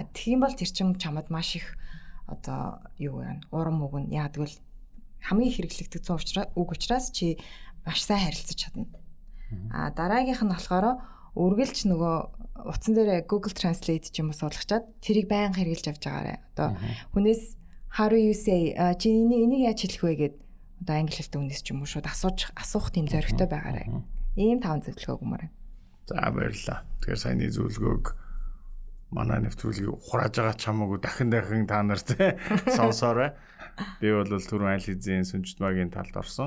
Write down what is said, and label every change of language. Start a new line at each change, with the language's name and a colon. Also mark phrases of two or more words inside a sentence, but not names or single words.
Mongolian: Тийм бол тэр чин чамд маш их одоо юу вэ? Урам өгнө. Яг тэгвэл хамгийн хэрэглэгддэг 100 үг учраас чи маш сайн харилцаж чадна. Дараагийнх нь болохоор үргэлж нөгөө утсан дээр Google Translate ч юм уу суулгачаад тэрийг байнга хэрэглэж авч байгаарай. Одоо хүнээс
English: how do you say
Mongolian: чи энийг яаж хэлэх вэ гэд одоо англи хэлтэй хүнээс ч юм уу шууд асуух тийм зоригтой байгаарай. Ийм 5 зөвлөгөө өгмөр. За баярлалаа. Тэгэхээр саяны зөвлөгөөг манай нэвтрүүлгийг ухрааж байгаа чамаагүй дахин та нарт сонсоорой. Би бол түрүүн аль хэзээ сүнжит магийн талд орсон.